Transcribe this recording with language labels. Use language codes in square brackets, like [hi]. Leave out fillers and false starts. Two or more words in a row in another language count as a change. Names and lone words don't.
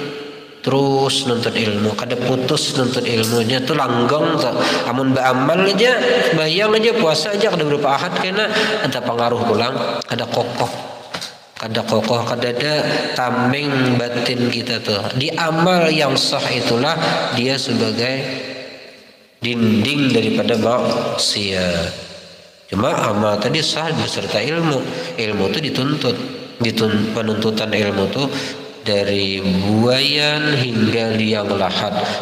[bjn] Terus nuntut ilmu, kada putus nuntut ilmunya tuh langgeng tuh. Amun beramal aja, bayang aja, puasa aja kada beberapa ahad kena ada pengaruh pulang, ada kokoh. Kada kokoh, kada ada tameng batin kita tuh. [id] Di amal yang sah itulah dia sebagai dinding daripada maksiat. Cuma amal tadi sah beserta ilmu. Ilmu itu dituntut. Penuntutan ilmu itu dari buayan hingga liang lahat.